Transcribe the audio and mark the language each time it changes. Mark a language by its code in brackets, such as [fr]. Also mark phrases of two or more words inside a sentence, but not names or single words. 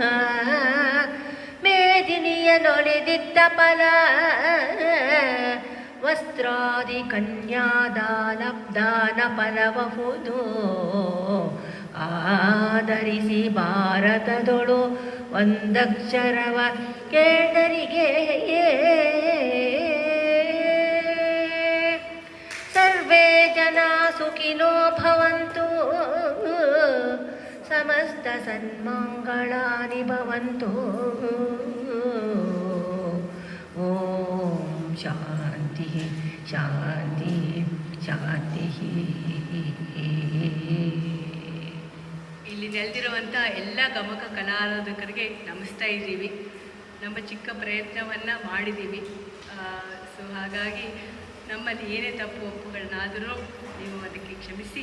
[kn] ಮೇದಿನಿಯ ನೊಳೆದಿದ್ದ ಫಲ, ವಸ್ತ್ರಾದಿ ಕನ್ಯಾದಾನ ಫಲಬಹುದು ಆಧರಿಸಿ ಭಾರತದೊಳು ಒಂದಕ್ಷರವ ಕೇಳರಿಗೆ [sa] ಸರ್ವೇ ಜನ ಸುಖಿನೋ ಭವಂತು ಸಮಸ್ತ ಸನ್ಮಂಗಳಾನಿ ಭವಂತು ಓಂ ಶಾಂತಿ ಶಾಂತಿ ಶಾಂತಿ. [kn] ಇಲ್ಲಿ ನೆಲೆದಿರುವಂಥ ಎಲ್ಲ ಗಮಕ ಕಲಾರಾಧಕರಿಗೆ ನಮಿಸ್ತಾ ಇದ್ದೀವಿ. ನಮ್ಮ ಚಿಕ್ಕ ಪ್ರಯತ್ನವನ್ನು ಮಾಡಿದ್ದೀವಿ. ಸೊ ಹಾಗಾಗಿ ನಮ್ಮಲ್ಲಿ ಏನೇ ತಪ್ಪು ಒಪ್ಪುಗಳನ್ನಾದರೂ ನೀವು ಅದಕ್ಕೆ ಕ್ಷಮಿಸಿ.